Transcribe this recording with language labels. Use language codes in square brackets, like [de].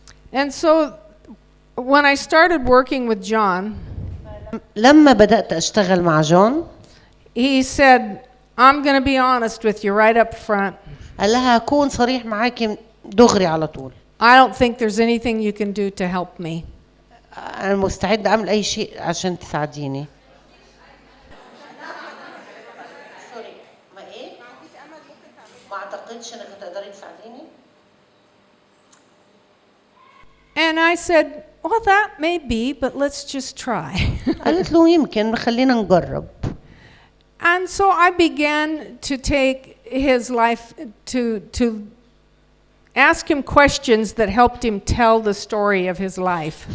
[en] And so when I started working with John, [ar] لما بدأت أشتغل مع جون [en] he said, I'm going to be honest with you right up front. [ar] قال لها هكون صريح معاكي دغري على طول. [en] I don't think there's anything you can do to help me. [ar] أنا مستعد أعمل أي شيء عشان تساعديني. سوري ما إيه؟ ما أعتقدش إنك هتقدري تساعديني. [en] And I said, well, that may be, but let's just try. [ar] قالت له يمكن خلينا نجرب. [en] And so I began to take his life to ask him questions that helped him tell the story of his life.